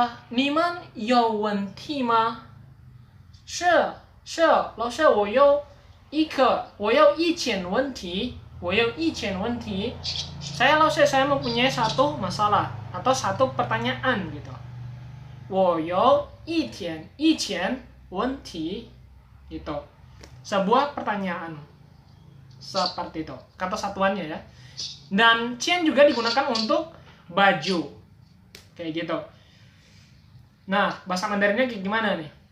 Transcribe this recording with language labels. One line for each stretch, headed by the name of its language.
Chinese: 你们有问题吗？是是，老师，我有一件问题，
Indonesian: Saya langsung saya mempunyai satu masalah atau satu pertanyaan gitu.
Chinese: 我有一件问题 gitu.
Indonesian: Sebuah pertanyaan. Seperti itu. Kata satuannya ya. Dan 件 juga digunakan untuk baju. Kayak gitu. Nah, bahasa Mandarinnya kayak gimana nih?